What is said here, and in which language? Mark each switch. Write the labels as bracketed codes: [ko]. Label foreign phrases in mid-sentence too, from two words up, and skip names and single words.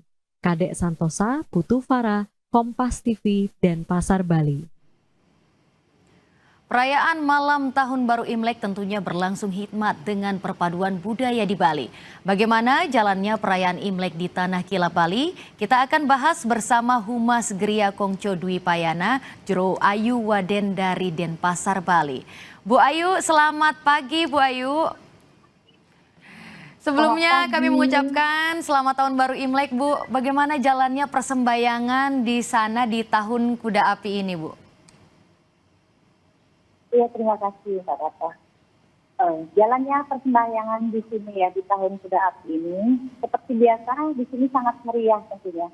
[id] Kadek Santosa, Putu Farah, Kompas TV, Denpasar, Bali. Perayaan Malam Tahun Baru Imlek tentunya berlangsung hikmat dengan perpaduan budaya di Bali. Bagaimana jalannya perayaan Imlek di Tanah Kilap Bali? Kita akan bahas bersama Humas Geria Kongco Dwi Payana, Juru Ayu Waden dari Denpasar, Bali. Bu Ayu, selamat pagi Bu Ayu. Sebelumnya kami mengucapkan selamat Tahun Baru Imlek Bu. Bagaimana jalannya persembahyangan di sana di Tahun Kuda Api ini Bu? Iya, terima kasih Mbak Rata. Jalannya persembahyangan di sini ya di Tahun Kuda Api ini seperti biasa di sini sangat meriah tentunya.